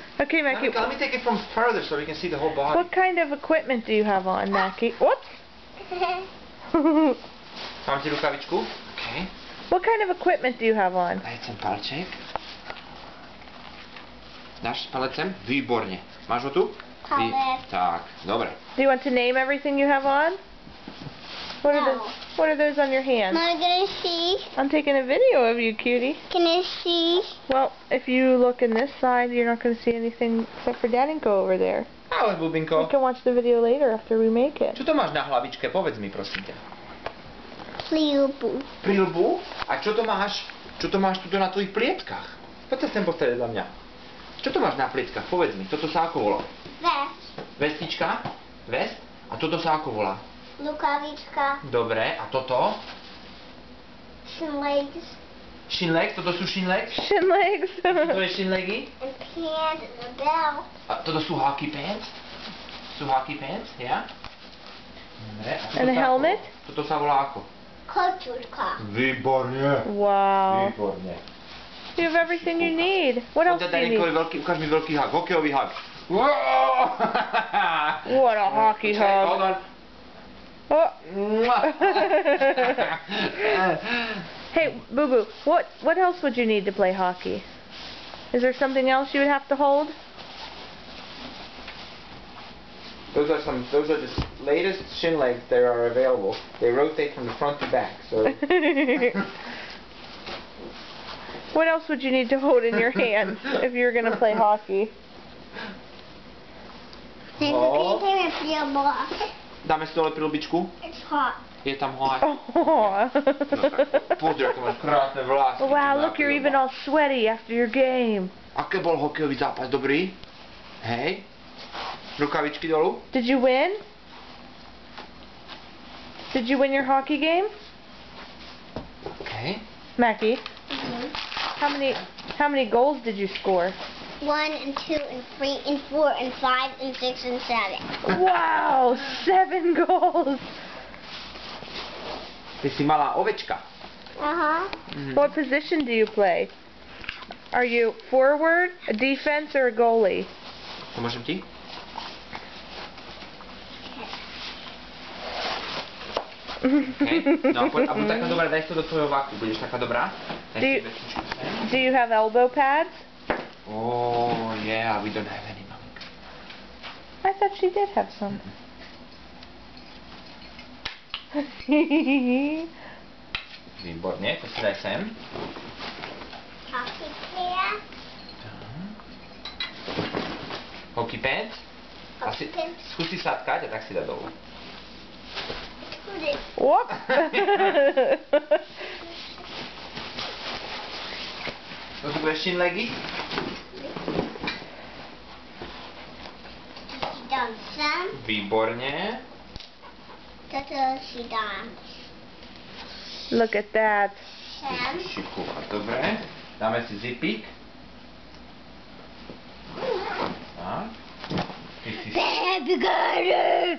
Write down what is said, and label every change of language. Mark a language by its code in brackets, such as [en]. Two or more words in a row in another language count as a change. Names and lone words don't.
[en] Okay, Mackie. Let me take it from further so we can see the whole body. What kind of equipment do you have on, Mackie? Whoops. [sk] Mám ti rukavičku? [en] Okay. What kind of equipment do you have on? [sk] Daj sem palček. Dáš palec sem? Výborne. Máš ho tu? Tak, dobre. [en] Do you want to name everything you have on? What are those on your hands? Am I gonna see? I'm taking a video of you, cutie. Can I see? Well, if you look in this side, you're not going to see anything except for Daninko over there. [sk] Ahoj, bubinko. [en] You can watch the video later after we make it. [sk] Čo to máš na hlavičke? Povedz mi, prosím ťa. Prilbu. Prilbu? A čo to máš tuto na tvojich plietkach? Poď sa sem postaviť za mňa. Čo to máš na plietkach? Povedz mi, toto sa ako volá? Vest. Vestička? Vest? A toto sa ako volá? Rukavička. Dobre, a toto? [en] Shin legs. Shin legs? [sk] Toto sú [en] shin legs? Shin legs. [sk] To je [en] shin legy? And pants and a belt. [sk] A toto sú [en] hockey pants? [sk] Sú [en] hockey pants, [sk] ja? Dobre, a toto [en] And a helmet? [sk] Toto sa volá ako? Kočurka. Výborne. [en] Wow. [sk] Výborne. [en] You have everything you need. What else do you need? [sk] Ukáž mi veľký hug, hokejový hug. [en] What a hockey hug. Hold on. Oh. Hey, Boo Boo, what else would you need to play hockey? Is there something else you would have to hold? Those are the latest shin legs that are available. They rotate from the front to back. So. What else would you need to hold in your hands if you're going to play hockey? [sk] Oh. Dáme si dole prilbičku? [en] It's hot. [sk] Je tam hot. [en] Oh. [sk] Pozri, aké máš krásne vlásky. [en] Wow, look, you're even all sweaty after your game. [sk] Aké bol hokejový zápas? Dobrý? Hej? Rukavičky dolu? [en] Did you win? Did you win your hockey game? Okay. Mackie, how many goals did you score? 1 and 2 and 3 and 4 and 5 and 6 and 7. Wow, 7 goals. [sk] Ty si malá ovečka. [en] What position do you play? Are you forward, a defense, or a goalie? [sk] Pomôžem ti? Okay. No a buď taká dobrá, daj to do tvojho vaku. Budeš taká dobrá? [en] Do you have elbow pads? Oh, yeah, we don't have any, Mommy. I thought she did have some. [sk] Výborne, to si daj sem. [en] Hockey pants. Hockey pants. Hockey pants. [sk] Skúsi sadkať a tak si dá dolu. [en] Whoop. [sk] To sú bude [en] shin legy? [sk] Dám sem. Výborne. Toto si dám [en] Look at that. [sk] sem. Šikúva, dobre. Dáme si zipík. Tak. Ty si... [en] Baby got it.